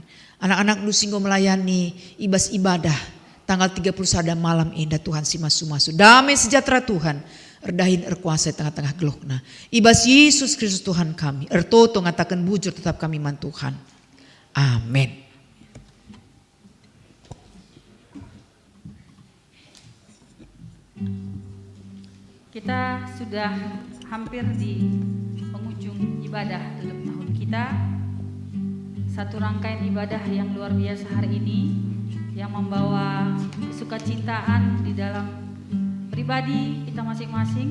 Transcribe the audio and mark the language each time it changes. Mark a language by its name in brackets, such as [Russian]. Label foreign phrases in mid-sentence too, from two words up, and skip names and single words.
[Batak Karo] Anak-anak nu singgo melayani ibas ibadah tanggal 31 malam indah Tuhan si masu-masu. Damai sejahtera Tuhan erdahin erkuasa tengah-tengah geluhna. Ibas Yesus Kristus Tuhan kami. Ertoto ngatakan bujur tetap kami man Tuhan. Amin. [Indonesian] Kita sudah hampir di penghujung ibadah dalam tahun kita. Satu rangkaian ibadah yang luar biasa hari ini yang membawa kesukacitaan di dalam pribadi kita masing-masing.